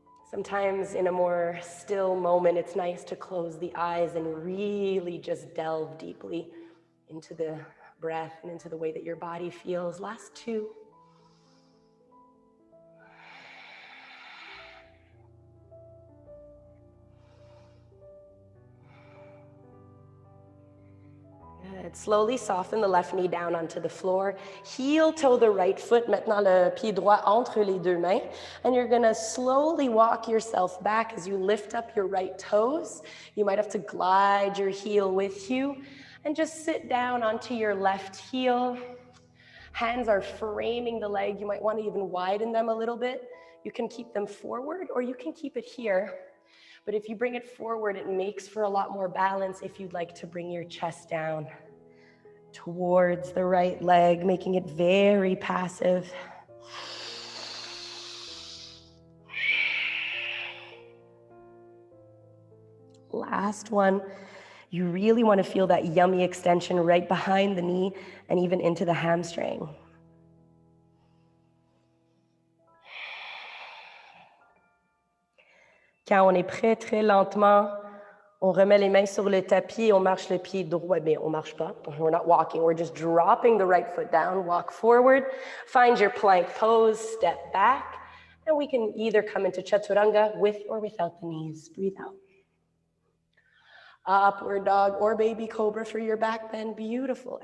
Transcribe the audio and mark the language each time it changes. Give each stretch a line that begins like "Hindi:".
English: Sometimes in a more still moment, it's nice to close the eyes and really just delve deeply into the breath and into the way that your body feels. Last two. Good. Slowly soften the left knee down onto the floor. Heel toe the right foot.
French: Maintenant le pied droit entre les deux mains.
English: And you're gonna slowly walk yourself back as you lift up your right toes. You might have to glide your heel with you and just sit down onto your left heel. Hands are framing the leg. You might want to even widen them a little bit. You can keep them forward or you can keep it here. But if you bring it forward, it makes for a lot more balance if you'd like to bring your chest down towards the right leg, making it very passive. Last one. You really want to feel that yummy extension right behind the knee and even into the hamstring.
French: Quand on est prêt, très lentement, on remet les mains sur le tapis et on marche le pied droit. Mais on marche pas.
English: We're not walking. We're just dropping the right foot down. Walk forward. Find your plank pose. Step back. And we can either come into chaturanga with or without the knees. Breathe out. Upward dog or baby cobra for your back bend. Beautiful.